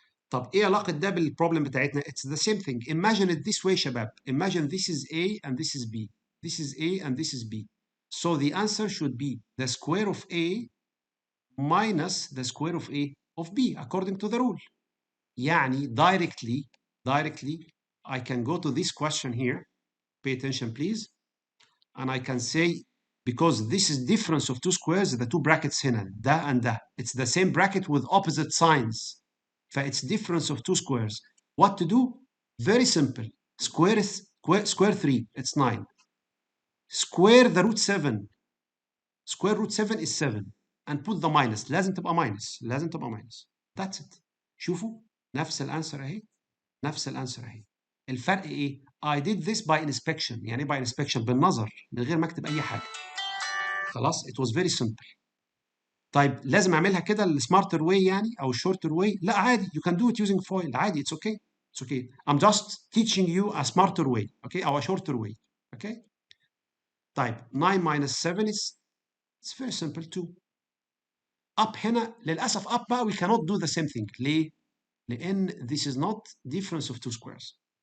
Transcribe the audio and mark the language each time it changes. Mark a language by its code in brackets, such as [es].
[ar] طب ايه علاقة ده بالبروبلم بتاعتنا؟ [en] It's the same thing. Imagine it this way [ar] شباب. [en] Imagine this is a and this is b. This is a and this is b. So the answer should be the square of a minus the square of a of b according to the rule. [ar] يعني [en] directly I can go to this question here. Pay attention, please. And I can say, because this is difference of two squares, the two brackets [ar] هنا, ده [en] and ده. It's the same bracket with opposite signs. فit's difference of two squares. What to do? Very simple. Square 3, it's 9. Square the root 7. Square root 7 is 7. And put the minus. [ar] لازم تبقى minus. [en] That's it. [ar] شوفوا نفس الانسر اهي. نفس الانسر اهي. الفرق ايه؟ [en] I did this by inspection. [ar] يعني [en] by inspection [ar] بالنظر من غير ما اكتب اي حاجه. خلاص [en] it was very simple. [ar] طيب لازم اعملها كده السمارتر واي يعني او الشورتر واي؟ لا عادي [en] you can do it using foil [ar] عادي [en] it's okay. It's okay. I'm just teaching you a smarter way. Okay او a shorter way. Okay. طيب 9 minus 7 is it's very simple too. up [ar] هنا للاسف [en] up بقى we cannot do the same thing. [ar] ليه؟ لان [en] this is not difference of two squares.